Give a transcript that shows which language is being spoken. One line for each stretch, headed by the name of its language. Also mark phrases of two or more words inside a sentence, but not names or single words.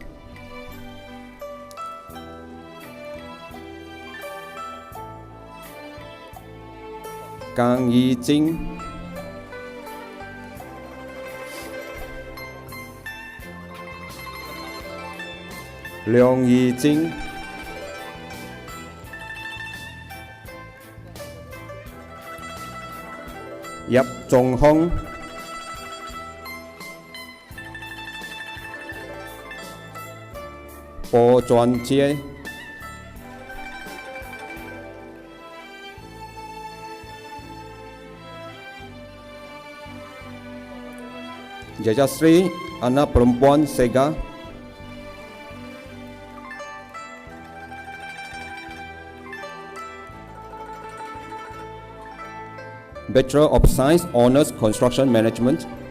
Chinese: 江怡晶、梁怡晶、葉仲雄、
Malay: 郭傳杰、Jajasri anak perempuan Sega,
English: Bachelor of Science Honors Construction Management